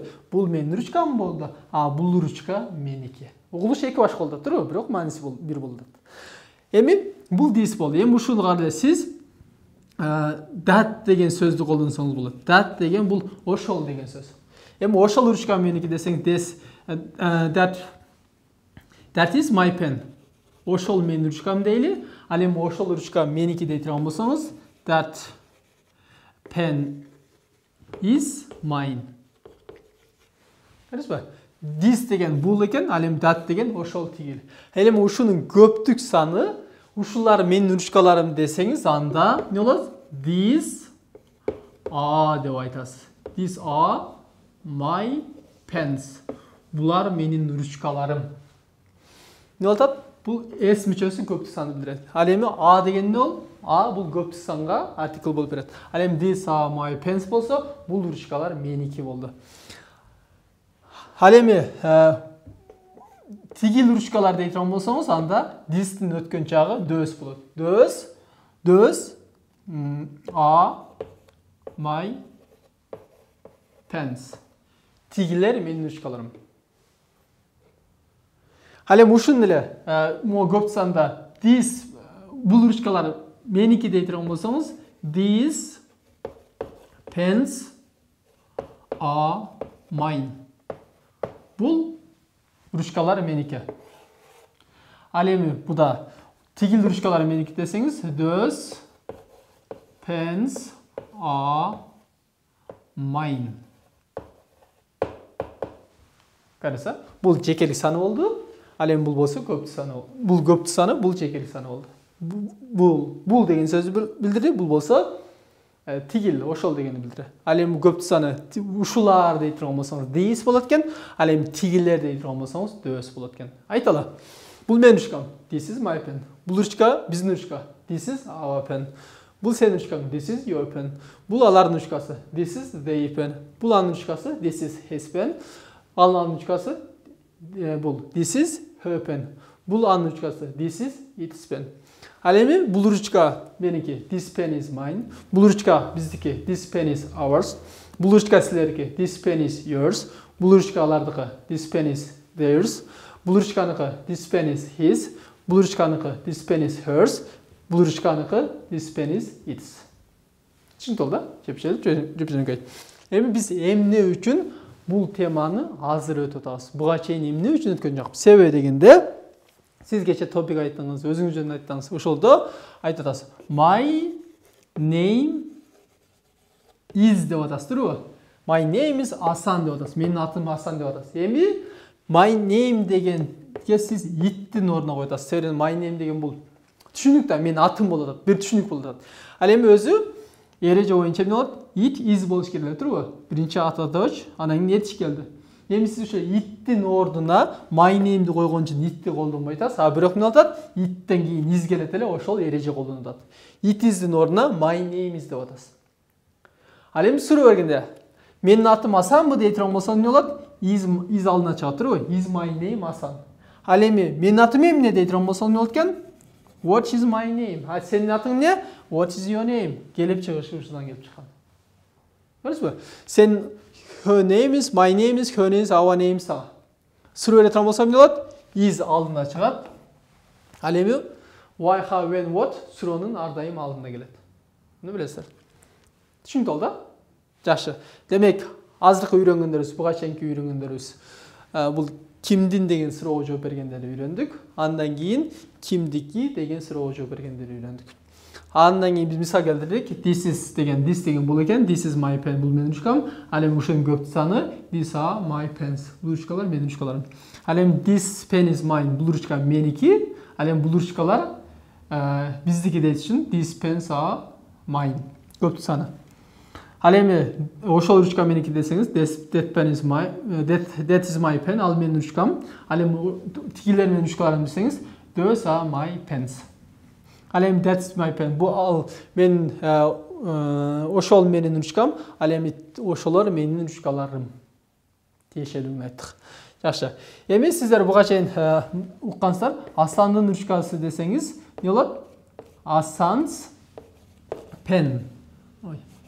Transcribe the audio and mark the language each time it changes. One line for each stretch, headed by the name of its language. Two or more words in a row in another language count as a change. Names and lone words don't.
Kyrgyz: Бул менин ручкам болду, бул ручка меники. Угулуш эки башка болот, туурабы? Бирок мааниси бир болот. Эми бул this болду. Эми ушуну карайлы, сиз that деген сөздү колдонсоңуз болот. That деген бул ошол деген сөз. Эми ошол ручка меники десең,
English: that is my pen.
Kyrgyz: Ошол менин ручкам дейли. Ал эми ошол ручка меники дей турган болсоңуз,
English: that pen is mine.
Kyrgyz: Көрдүңүзбү? This деген бул экен, ал эми that деген ошол тигил. Ал эми ушунун көптүк саны, ушулар менин ручкаларым десеңиз, анда не болот?
English: These are
Kyrgyz: деп айтасыз.
English: These are my pens.
Kyrgyz: Булар менин ручкаларым. Не болот? Бул s мүчөсү көптүк санды билдирет. Ал эми a деген не бол? A бул көптүк санга артикл болуп берет. Ал эми
English: these are my pens
Kyrgyz: болсо, бул ручкалар меники болду. Ал эми тигил ручкалар дей турган болсоңуз, анда this'тин өткөн жагы those болот.
English: Those are my pens.
Kyrgyz: Тигилер менин ручкаларым. Ал эми ушун эле көптүк санда this бул ручкалар меники дей турган болсоңуз,
English: these pens are mine.
Kyrgyz: Бул ручкалар меники. Ал эми буда тигил ручкалар меники десеңиз,
English: those pens are mine.
Kyrgyz: Караса, бул жекелик саны болду. Ал эми бул болсо көптүк саны болду. Бул көптүк саны, бул жекелик саны болду. Бул деген сөздү билдирди. Бул болсо тигил, ошол дегенди билдирет. Ал эми көптүк саны ушулар дей турган болсоңуз these болот экен. Ал эми тигилер дей турган болсоңуз those болот экен. Айталы. Бул менин ручкам.
English: This is my pen.
Kyrgyz: Бул ручка биздин ручка.
English: This is our pen.
Kyrgyz: Бул сенин ручкаң.
English: This is your pen.
Kyrgyz: Бул алардын ручкасы.
English: This is their pen.
Kyrgyz: Бул анын ручкасы.
English: This is his pen.
Kyrgyz: Анын ручкасы. бул
English: this is her pen.
Kyrgyz: Бул анын ручкасы.
English: This is its pen.
Kyrgyz: Ал эми бул ручка меники.
English: This pen is mine.
Kyrgyz: Бул ручка биздики.
English: This pen is ours.
Kyrgyz: Бул ручка силердики.
English: This pen is yours.
Kyrgyz: Бул ручка алардыкы.
English: This pen is theirs.
Kyrgyz: Бул ручканыкы.
English: This pen is his.
Kyrgyz: Бул ручканыкы.
English: This pen is hers.
Kyrgyz: Бул ручканыкы.
English: This pen is its.
Kyrgyz: Түшүнүктүү да? Жепшелик. Эми биз эмне үчүн бул теманы азыр өтүп атабыз. Буга чейин эмне үчүн өткөн жокпуз? Себеби дегенде сиз кече топик айттыңыз, өзүңүз жөнүндө айттыңыз. Ошолдо айтып атасыз.
English: My name is
Kyrgyz: деп атасыз, туурабы?
English: My name is
Kyrgyz: Асан деп атасыз. Менин атым Асан деп атасыз. Эми
English: my name
Kyrgyz: дегенге сиз иттин ордуна коюп атасыз. Себеби
English: my name
Kyrgyz: деген бул түшүнүк да, менин атым болуп атат. Бир түшүнүк болуп атат. Ал эми өзү эреже боюнча эмне болот?
English: It is
Kyrgyz: болуш керек, туурабы? Биринчи атадоч, анан кийин etиш келди. Эми сиз ошо иттин ордуна my name'ди койгон үчүн itти колдонбой атасыз. А бирок эмне атат? Iттен кийин is келет эле, ошол эреже колдонуп атат.
English: It is'дин
Kyrgyz: ордуна
English: my name is
Kyrgyz: деп атасыз. Ал эми суроо бергенде, менин атым Асанбы дей турган болсо эмне болот? Is алдына чыгат, туурабы?
English: Is my name Асан.
Kyrgyz: Ал эми менин атым эмне дей турган болсо эмне болот экен?
English: What is my name?
Kyrgyz: А сенин атың эмне?
English: What is your name?
Kyrgyz: Келип чыгышы ушудан келип чыккан. Көрдүңүзбү?
English: Сен her name is, my name is, her name is, our name is.
Kyrgyz: Суроо бере турган болсо эмне болот? Is алдына чыгат. Ал эми
English: why, how, when, what
Kyrgyz: суроонун ар дайым алдына келет. Эмне билесиздер? Түшүнүктүү да? Жакшы. Демек, азыркы үйрөнгөндөрүбүз, буга чейинки үйрөнгөндөрүбүз бул кимдин деген суроого жооп бергендерди үйрөндүк. Андан кийин кимдики деген суроого жооп бергендерди үйрөндүк. Андан кийин биз мисал келтирдик. This деген бул экен.
English: This is my pen.
Kyrgyz: Бул менин ручкам. Ал эми ошонун көп саны
English: these are my pens.
Kyrgyz: Бул ручкалар менин ручкаларым. Ал эми
English: this pen is mine.
Kyrgyz: Бул ручка меники. Ал эми бул ручкалар биздики дейт үчүн
English: these pens are mine.
Kyrgyz: Көп саны. Ал эми ошол ручка меники десеңиз
English: that pen is my that is my pen.
Kyrgyz: Ал менин ручкам. Ал эми тигилер менин ручкаларым десеңиз
English: those are my pens.
Kyrgyz: Ал эми
English: that's my pen.
Kyrgyz: Бу ал мен ошол менин ручкам, ал эми ошолор менин ручкаларым. Тиешелүүнү айттык. Жакшы. Эми сиздер буга чейин уккансыздар, Асландын ручкасы десеңиз, эмне болот?
English: Асан's pen. Ой.